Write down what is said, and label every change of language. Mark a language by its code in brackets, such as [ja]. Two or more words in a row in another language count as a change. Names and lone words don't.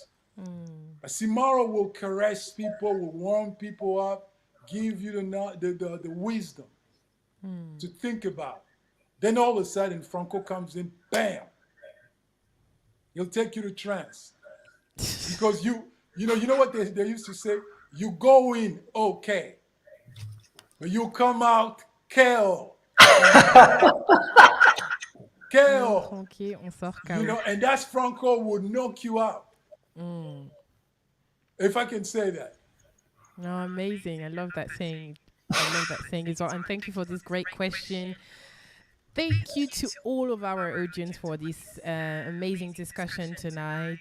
[en] Simaro will caress people, will warm people up, give you the wisdom to think about. Then all of a sudden, Franco comes in, bam. He'll take you to trance. Because you know what they used to say? You go in okay, but you come out KO. KO. [fr] Tranquille, on sort [en] And that's Franco would knock you out. If I can say that. No, amazing. I love that saying. I love that saying as well. And thank you for this great question. Thank you to all of our audience for this amazing discussion tonight.